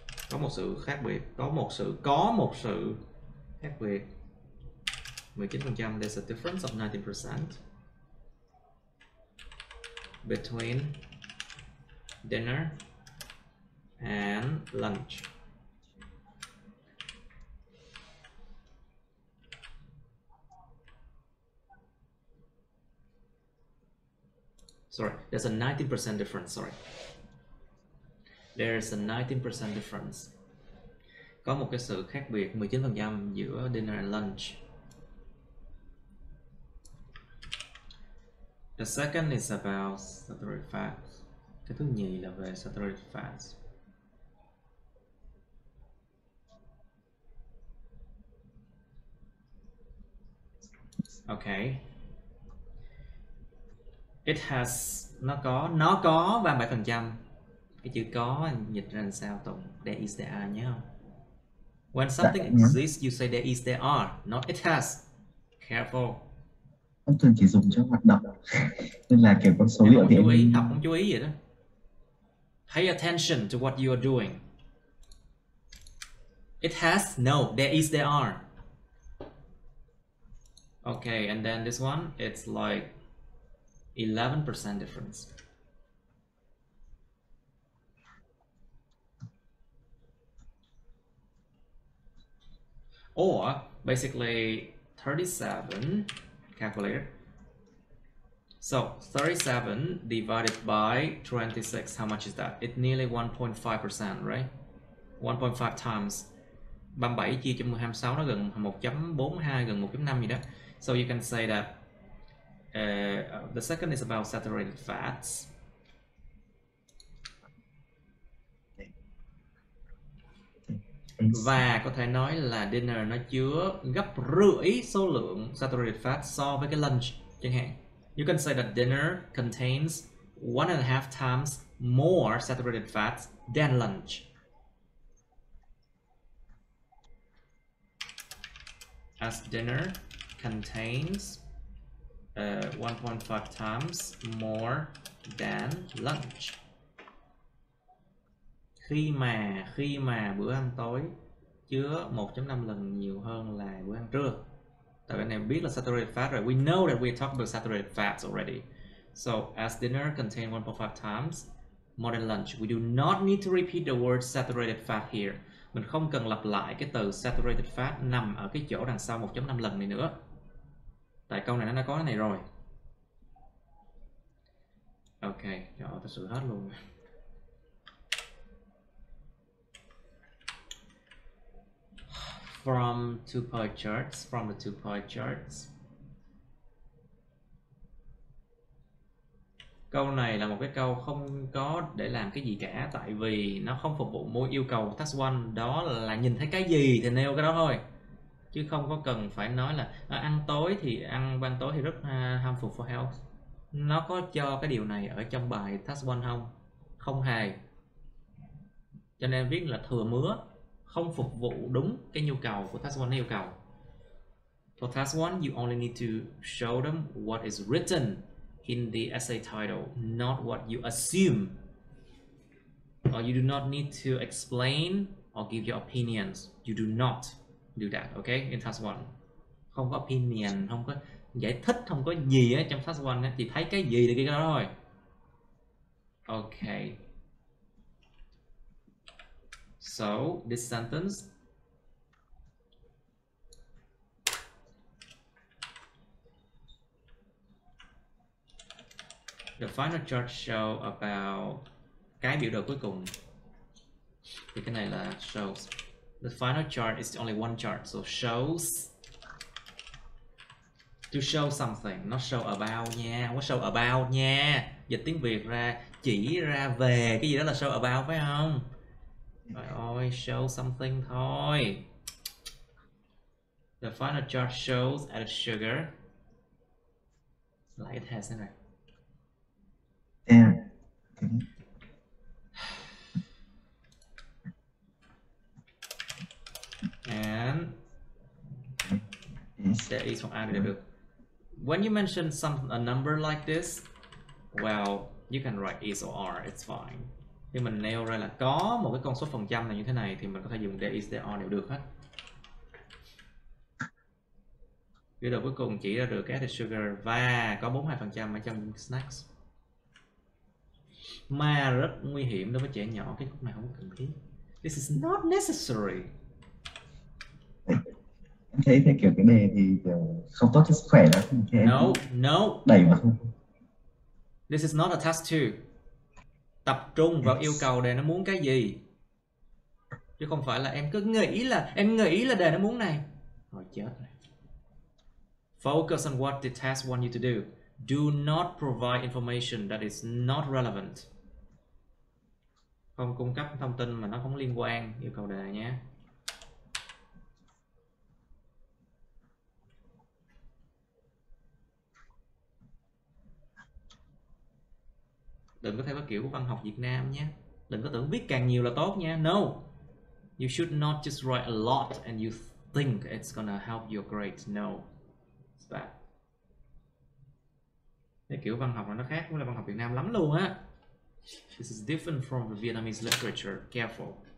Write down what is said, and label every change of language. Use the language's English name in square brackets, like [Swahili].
[Vietnamese] Có một sự khác biệt, có một sự khác biệt. [English] 19%, there's a difference of 19% between dinner and lunch. Sorry, there's a 19% difference, sorry. There's a 19% difference. [Vietnamese] Có một cái sự khác biệt 19% giữa [English] dinner and lunch. The second is about saturated fats. [Vietnamese] Cái thứ nhì là về saturated fats. [English] Okay. It has, [Vietnamese] nó có 37%. Cái chữ có dịch ra làm sao Tùng? [English] There is, there are [Vietnamese] nhớ không? [English] When something exists, you say there is, there are, not it has. Careful. [Vietnamese] Em thường chỉ dùng cho hoạt động nên là kiểu con số liệu thì chú ý, học không chú ý vậy đó. [English] Pay attention to what you are doing. It has no, there is, there are. Okay, and then this one, it's like 11% difference. Or basically 37, calculator. So 37 divided by 26, how much is that? It's nearly 1.5%, right? 1.5 times [Vietnamese] 37 chia cho 26 nó gần 1.42, gần 1.5 gì đó. [English] So you can say that the second is about saturated fats. [Vietnamese] Và có thể nói là dinner nó chứa gấp rưỡi số lượng saturated fat so với cái lunch chẳng hạn. [English] You can say that dinner contains 1.5 times more saturated fats than lunch. As dinner contains 1.5 times more than lunch. [Vietnamese] Khi mà bữa ăn tối chứa 1.5 lần nhiều hơn là bữa ăn trưa. Tại vì anh em biết là saturated fat rồi. [English] We know that we talked about saturated fats already. So as dinner contains 1.5 times more than lunch, we do not need to repeat the word saturated fat here. [Vietnamese] Mình không cần lặp lại cái từ saturated fat nằm ở cái chỗ đằng sau 1.5 lần này nữa. Tại câu này nó đã có cái này rồi. Ok, thật sự hết luôn. [English] From the two pie charts. [Vietnamese] Câu này là một cái câu không có để làm cái gì cả, tại vì nó không phục vụ mối yêu cầu task 1, đó là nhìn thấy cái gì thì nêu cái đó thôi, chứ không có cần phải nói là ăn tối thì rất [English] harmful for health. [Vietnamese] Nó có cho cái điều này ở trong bài task 1 không? Không hề. Cho nên viết là thừa mứa, không phục vụ đúng cái nhu cầu của task 1 nó yêu cầu. [English] For task 1, you only need to show them what is written in the essay title, not what you assume. Or you do not need to explain or give your opinions. You do not do that, okay? In task 1. [Vietnamese] Không có opinion, không có giải thích, không có gì ở trong task 1 ấy. Thì thấy cái gì thì cái đó thôi. [English] Okay. So, this sentence, the final chart show about [Vietnamese] cái biểu đồ cuối cùng. Thì cái này là shows. [English] The final chart is only one chart, so shows. To show something, not show about [Vietnamese] nha, không có show about nha. Dịch tiếng Việt ra chỉ ra về cái gì đó là show about phải không? Trời ơi, [English] show something [Vietnamese] thôi. [English] The final chart shows added sugar. Like it has [Vietnamese] thế này. [English] Yeah. And there is [Vietnamese] không ai được. [English] When you mention a number like this, well, you can write is or are, it's fine. [Vietnamese] Khi mình nêu ra là có một cái con số phần trăm này như thế này thì mình có thể dùng [English] there is, there are [Vietnamese] đều được hết. Cái đầu cuối cùng chỉ ra được cái added sugar và có 42% ở trong snacks. Mà rất nguy hiểm đối với trẻ nhỏ, cái khúc này không cần thiết. [English] This is not necessary. [Vietnamese] Em thấy theo kiểu cái đề thì kiểu không tốt cho sức khỏe lắm. [English] No. [Vietnamese] Đẩy mà không. [English] This is not a task 2. [Vietnamese] Tập trung vào yêu cầu đề nó muốn cái gì, chứ không phải là em cứ nghĩ là đề nó muốn này. Rồi chết rồi. [English] Focus on what the task want you to do. Do not provide information that is not relevant. [Vietnamese] Không cung cấp thông tin mà nó không liên quan yêu cầu đề nhé. Đừng có theo cái kiểu của văn học Việt Nam nhé. Đừng có tưởng viết càng nhiều là tốt nha. [English] No. You should not just write a lot and you think it's gonna help your grades. No. It's bad. [Vietnamese] Cái kiểu văn học này nó khác với là văn học Việt Nam lắm luôn á. [English] This is different from the Vietnamese literature. Careful.